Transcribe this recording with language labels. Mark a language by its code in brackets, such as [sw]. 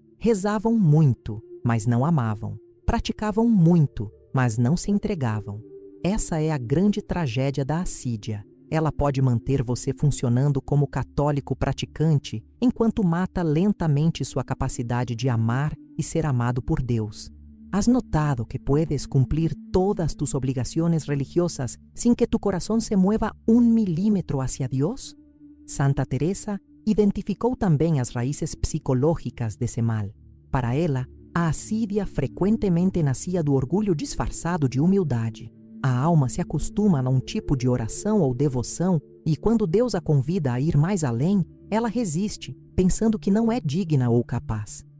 [pt] Rezavam muito, mas não amavam. Praticavam muito, mas não se entregavam. Essa é a grande tragédia da assídia. Ela pode manter você funcionando como católico praticante, enquanto mata lentamente sua capacidade de amar e ser amado por Deus. [es] ¿Has notado que puedes cumplir todas tus obligaciones religiosas sin que tu corazón se mueva 1 milímetro hacia Dios? [pt] Santa Teresa identificou também as raízes psicológicas desse mal. Para ela, a assídia frequentemente nascia do orgulho disfarçado de humildade. A alma se acostuma a um tipo de oração ou devoção e, quando Deus a convida a ir mais além, ela resiste, pensando que não é digna ou capaz.